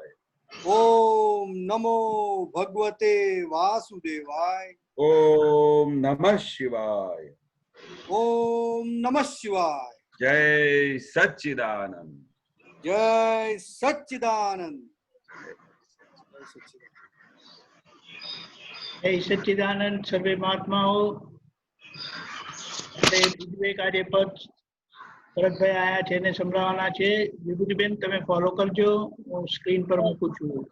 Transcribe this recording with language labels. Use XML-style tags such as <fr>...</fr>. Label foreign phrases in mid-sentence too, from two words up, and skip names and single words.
<sa>ओम नमो भगवते वासुदेवाय. ओम नमः शिवाय. ओम नमः शिवाय.</sa> <hi>जय सच्चिदानंद. जय सच्चिदानंद.</hi> <gu>જય સચ્ચિદાનંદ. સર્વે મહાત્માઓ. બીજું એક આજે પદ ભરતભાઈ આયા છે એને સંભળાવવાના છે. વિભૂતિબેન તમે ફોલો કરજો, હું સ્ક્રીન પર મૂકું છું.</gu>